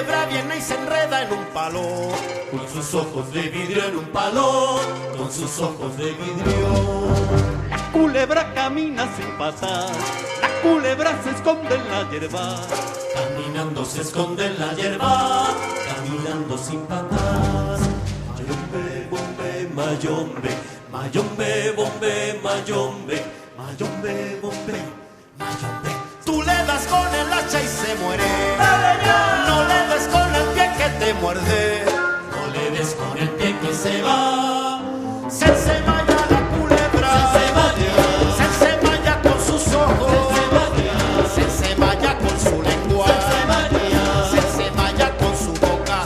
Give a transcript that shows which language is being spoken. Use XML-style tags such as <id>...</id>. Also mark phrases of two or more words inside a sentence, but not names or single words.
<es>viene y se enreda en un palo, con sus ojos de vidrio en un palo, con sus ojos de vidrio. La culebra camina sin pasar, la culebra se esconde en la hierba. Caminando se esconde en la hierba, caminando sin patas. Mayombe, bombe, mayombe, mayombe, bombe, mayombe, mayombe, bombe, mayombe. Tú le das con el hacha y se muere. No le des con el pie que te muerde. No le des con el pie que se va. Se ensemalla la culebra. Se ensemalla con sus ojos. Se ensemalla con su lengua. Se ensemalla con su boca.</es>